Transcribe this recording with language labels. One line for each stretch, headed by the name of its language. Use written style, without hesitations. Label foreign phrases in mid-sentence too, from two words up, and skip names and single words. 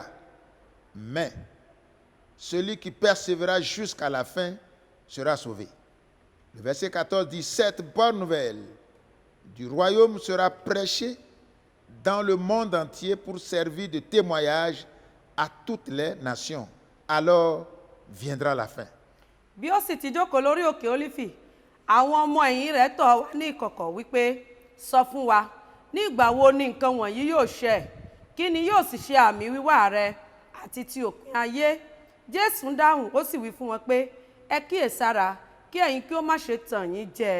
French: Mais celui qui persévérera jusqu'à la fin sera sauvé. Le verset 14 dit, cette bonne nouvelle du royaume sera prêchée dans le monde entier pour servir de témoignage à toutes les nations. Alors viendra la fin.
Yoruba: Bí ó sì ti jókòó lórí òkè Ólífì, àwọn ọmọ ẹ̀yìn rẹ̀ tọ̀ wá ní ìkọ̀kọ̀ wípé, sọ fún wa, ní ìgbà wo ni nǹkan wọ̀nyí yóò ṣẹ? Kí ni yóò sì ṣe àmì wíwá rẹ àti ti òpin ayé? Jésù dáhùn, ó sì wí fún wọn pé, ẹ kíyèsára, kí ẹ̀yin kí ó má ṣe tàn yín jẹ.